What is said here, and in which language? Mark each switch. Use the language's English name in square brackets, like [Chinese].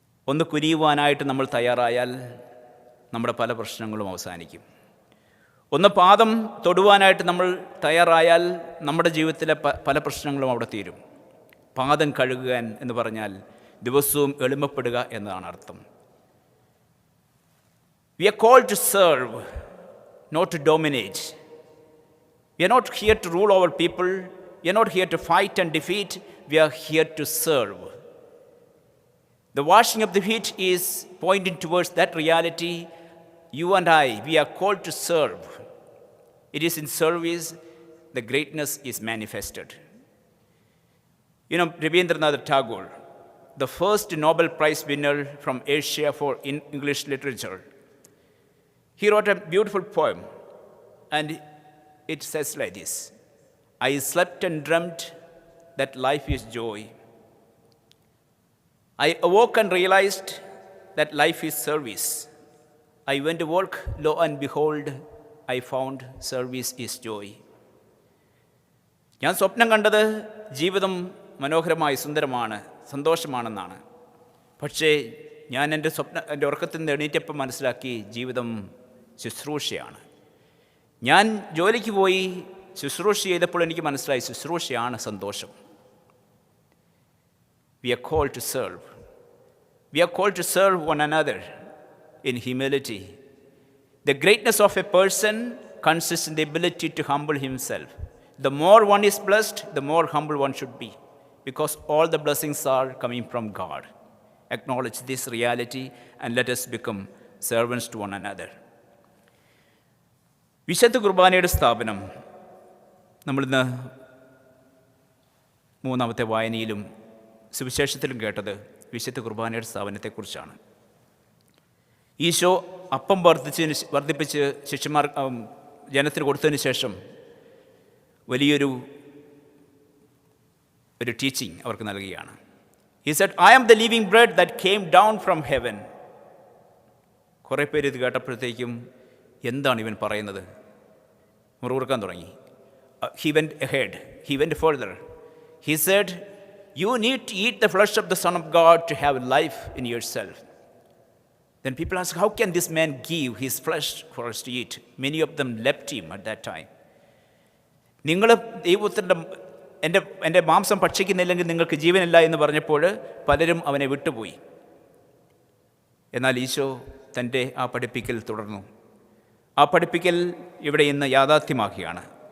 [Malayalam] ഒന്ന് കുനിയുവാനായിട്ട് നമ്മൾ തയ്യാറായാൽ നമ്മുടെ പല പ്രശ്നങ്ങളും അവസാനിക്കും. ഒന്ന് പാദം തൊടുവാനായിട്ട് നമ്മൾ തയ്യാറായാൽ നമ്മുടെ ജീവിതത്തിലെ പല പ്രശ്നങ്ങളും അവിടെ തീരും. പാദം കഴുകുക എന്ന് പറഞ്ഞാൽ ദിവസവും എളിമപ്പെടുക എന്നതാണ് അർത്ഥം. [English] We are called to serve, not to dominate. We are not here to rule over people. We are not here to fight and defeat. We are here to serve. The washing of the feet is pointing towards that reality. You and I, we are called to serve. It is in service the greatness is manifested. You know, Rabindranath Tagore, the first Nobel Prize winner from Asia for English literature, he wrote a beautiful poem, and it says like this: I slept and dreamt that life is joy. I awoke and realized that life is service. I went to work, lo and behold, I found service is joy. [Malayalam] ഞാൻ സ്വപ്നം കണ്ടത് ജീവിതം മനോഹരമായി സുന്ദരമാണ്, സന്തോഷമാണെന്നാണ്. പക്ഷേ ഞാൻ എൻ്റെ ഉറക്കത്തിൽ നിന്ന് എണീറ്റപ്പം മനസ്സിലാക്കി ജീവിതം ശുശ്രൂഷയാണ്. ഞാൻ ജോലിക്ക് പോയി ശുശ്രൂഷ ചെയ്തപ്പോൾ എനിക്ക് മനസ്സിലായി ശുശ്രൂഷയാണ് സന്തോഷം. [English] We are called to serve. We are called to serve one another in humility. The greatness of a person consists in the ability to humble himself. The more one is blessed, the more humble one should be, because all the blessings are coming from God. Acknowledge this reality and let us become servants to one another. [Malayalam] വിശുദ്ധ കുർബാനയുടെ സ്ഥാപനം നമ്മളിന്ന് മൂന്നാമത്തെ വായനയിലും സുവിശേഷത്തിലും കേട്ടത് വിശുദ്ധ കുർബാനയുടെ സ്ഥാപനത്തെക്കുറിച്ചാണ്. ഈശോ അപ്പം വർദ്ധിപ്പിച്ച് ശിഷ്യന്മാർ ജനത്തിന് കൊടുത്തതിന് ശേഷം വലിയൊരു ടീച്ചിങ് അവർക്ക് നൽകുകയാണ്. [English] He said, I am the living bread that came down from heaven. [Malayalam] കുറേ പേര് ഇത് കേട്ടപ്പോഴത്തേക്കും എന്താണ് ഇവൻ പറയുന്നത് മുറുകുറുക്കാൻ തുടങ്ങി. [English] He went ahead. He went further. He said, you need to eat the flesh of the Son of God to have life in yourself. Then people ask, how can this man give his flesh for us to eat? Many of them left him at that time. [Malayalam] നിങ്ങൾ ദൈവത്തിൻ്റെ എൻ്റെ മാംസം ഭക്ഷിക്കുന്നില്ലെങ്കിൽ നിങ്ങൾക്ക് ജീവനില്ല എന്ന് പറഞ്ഞപ്പോൾ പലരും അവനെ വിട്ടുപോയി. എന്നാൽ ഈശോ തൻ്റെ ആ പഠിപ്പിക്കൽ തുടർന്നു. ആ പഠിപ്പിക്കൽ ഇവിടെ ഇന്ന് യാഥാർത്ഥ്യമാക്കുകയാണ്.